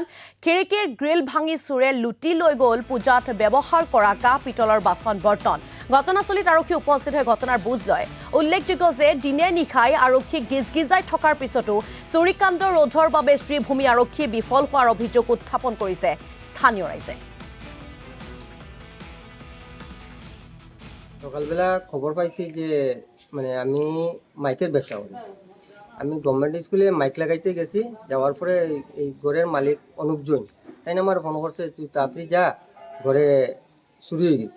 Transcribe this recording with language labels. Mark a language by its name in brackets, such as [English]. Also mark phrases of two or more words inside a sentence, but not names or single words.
[Assamese] খিৰিকীৰ গ্ৰিল ভাঙি চোৰে লুটি লৈ গ'ল পূজাত ব্যৱহাৰ কৰা কাঁহ পিতলৰ বাচন বৰ্তন। ঘটনাস্থলীত আৰক্ষী উপস্থিত হৈ ঘটনাৰ বুজ লয়। উল্লেখযোগ্য যে দিনে নিশাই আৰক্ষী গিজগিজাই থকাৰ পিছতো চুৰিকাণ্ড ৰোধৰ বাবে শ্ৰীভূমি আৰক্ষী বিফল হোৱাৰ অভিযোগ উত্থাপন কৰিছে স্থানীয় রাইজে। [Bangla] সকালবেলা খবর পাইছি যে আমি মাইকের ব্যবসা করি। আমি [English] government school [Bangla] মাইক লাগাইতে গেছি, যাওয়ার পরে এই ঘরের মালিক অনুপ জৈন তাই না আমার ফোন করছে, তুই তাড়াতাড়ি যা, ঘরে চুরি হয়ে গেছে।